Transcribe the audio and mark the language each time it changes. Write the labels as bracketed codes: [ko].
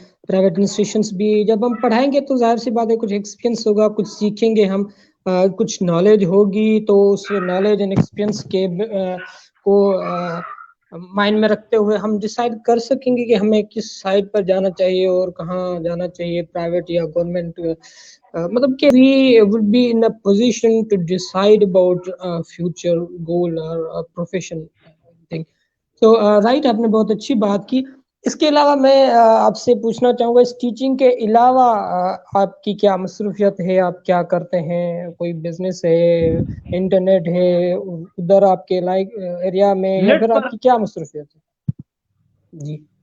[ur] Private institutions بھی جب ہم پڑھائیں گے تو ظاہر سی بات ہے کچھ ایکسپیرینس ہوگا, کچھ سیکھیں گے ہم, کچھ نالج ہوگی, تو اس نالج اینڈ ایکسپیرینس کے کو مائنڈ میں رکھتے ہوئے ہم ڈیسائیڈ کر سکیں گے کہ ہمیں کس سائڈ پر جانا چاہیے اور کہاں جانا چاہیے, پرائیویٹ یا گورنمنٹ. مطلب کہ [en] we would be in a position to decide about future goal or profession thing. So right, [ur] آپ نے بہت اچھی بات کی. اس کے علاوہ میں آپ سے پوچھنا چاہوں گا, اس ٹیچنگ کے علاوہ آپ کی کیا مصروفیت ہے؟ آپ کیا کرتے ہیں؟ کوئی بزنس ہے, انٹرنیٹ ہے ادھر آپ کے لائک ایریا میں, یا نیٹ پھر پر آپ کی کیا مصروفیت ہے؟ جی